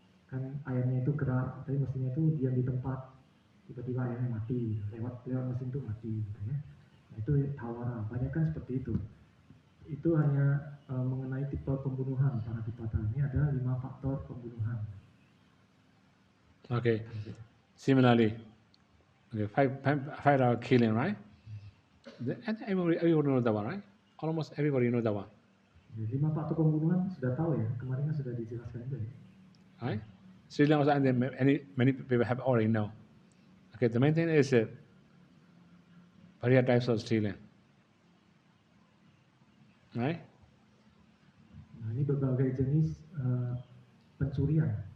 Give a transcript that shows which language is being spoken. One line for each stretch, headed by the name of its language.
Indonesian: Kan ayamnya itu gerak, tapi mesinnya itu diam di tempat, tiba-tiba ayamnya mati, lewat mesin itu mati gitu ya. Nah, itu tawara, banyak kan seperti itu. Itu hanya mengenai tipe pembunuhan Panatipata. Ini ada 5 faktor pembunuhan.
English: Okay. Similarly, okay, five hour killing, right? Everybody knows that one, right? Almost everybody knows that one.
Indonesian: 5 faktor pembunuhan sudah tahu ya, kemarin kan sudah dijelaskan juga ya.
English: Right? Sri Lanka also, many people have already know. Okay, the main thing is various types of stealing. Right?
Indonesian: Nah, ini berbagai jenis pencurian.